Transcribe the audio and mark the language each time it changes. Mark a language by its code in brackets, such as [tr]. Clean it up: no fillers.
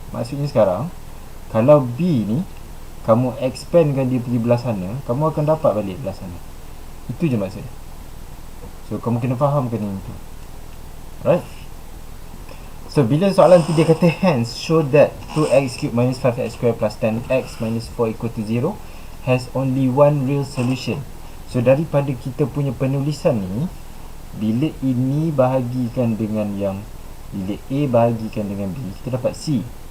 [ms] Maksudnya sekarang kalau B ni kamu expandkan dia pergi belah sana, kamu akan dapat balik belah sana. Itu je maksudnya. So kamu kena fahamkan yang itu. [en] Right? [ms] So bila soalan tu dia kata [en] hence show that 2x cubed minus 5x squared plus 10x minus 4 equal to 0 has only one real solution. [ms] So daripada kita punya penulisan ni, bila ini bahagikan dengan yang, bila A bahagikan dengan B, kita dapat C.